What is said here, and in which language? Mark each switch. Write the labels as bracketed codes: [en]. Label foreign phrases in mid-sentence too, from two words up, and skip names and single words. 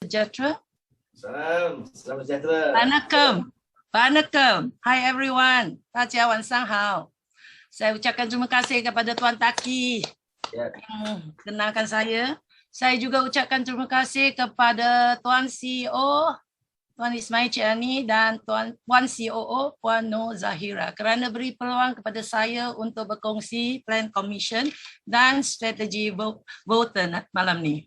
[ms] sejahtera. Salam sejahtera. [en] Vanakkam. Hi everyone. [zh] 大家晚上好. [ms] Saya ucapkan terima kasih kepada Tuan Taki yang kenalkan saya. Saya juga ucapkan terima kasih kepada Tuan CEO, Tuan Ismail Ciani dan Puan COO, Puan Nur Zahira kerana beri peluang kepada saya untuk berkongsi [en] plan commission [ms] dan strategi Voten malam ni.